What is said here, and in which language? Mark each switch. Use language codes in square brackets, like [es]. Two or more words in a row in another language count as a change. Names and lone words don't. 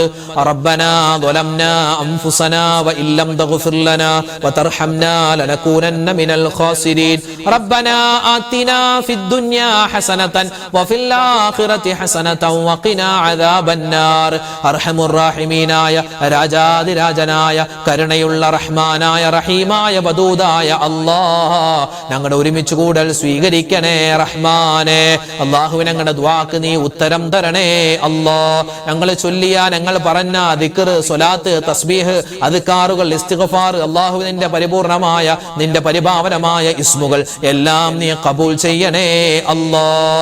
[ar] ربنا ظلمنا أنفسنا وإن لم تغفر لنا وترحمنا لنكونن من الخاسرين. ربنا آتنا في الدنيا حسنة وفي الآخرة حسنة وقنا عذاب النار. أرحم الراحمين [ml] രാജാതി രാജനായ കരുണയുള്ള റഹ്മാനായ റഹീമായ വദൂദായ അല്ലാഹ് ഞങ്ങളുടെ ഒരുമിച്ച് കൂടൽ സ്വീകരിക്കണേ റഹ്മാനെ. അല്ലാഹുവേ ഞങ്ങളുടെ ദുആക്ക് നീ ഉത്തരം തരണേ അല്ലാഹ്. ഞങ്ങൾ ചൊല്ലിയ ഞങ്ങൾ പറഞ്ഞ ദിക്ർ സ്വലാത്ത് തസ്ബീഹ് അദ്കാറുകൾ ഇസ്തിഗ്ഫാർ അല്ലാഹുവേ നിന്റെ പരിപൂർണമായ നിന്റെ പരിപാവനമായ ഇസ്മുകൾ എല്ലാം നീ ഖബൂൽ ചെയ്യണേ അല്ലാഹ്.